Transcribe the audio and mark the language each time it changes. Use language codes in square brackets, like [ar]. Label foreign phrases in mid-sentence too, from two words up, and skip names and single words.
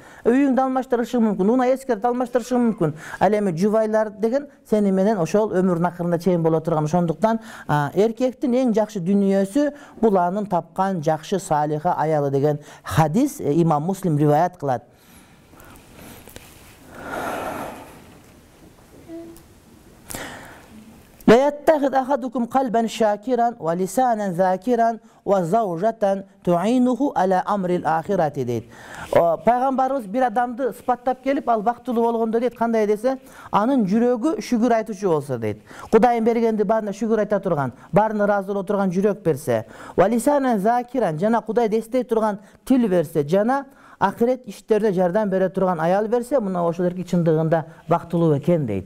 [ky] Үйүңдү алмаштырышы мүмкүн, уна эскерт алмаштырышы мүмкүн. Ал эми жубайлар деген сени менен ошол өмүрүнүн акырында чейин болот. Ошондуктан эркектин эң жакшы дүнүйөсү бул анын тапкан жакшы салиха аялы деген хадис имам Муслим риваят кылат. [ar] لا يتخذ أحدكم قلبا شاكرا ولسانا ذاكرا وزوجة تعينه على أمر الآخرة дейт. [ky] Пайгамбарыбыз бир адамды сыпаттап келип, ал бактылуу болгондо дейт, кандай десе, анын жүрөгү шүгүр айтуучу болсо дейт. Кудайым бергенди баарына шүгүр айта турган, баарына ыраазы боло турган жүрөк берсе, [ar] ولسانا ذاكرا, [ky] жана Кудайды эстей турган тил берсе, жана акырет иштерде жардам бере турган аял берсе, мына ошол эркек чындыгында бактылуу экен дейт.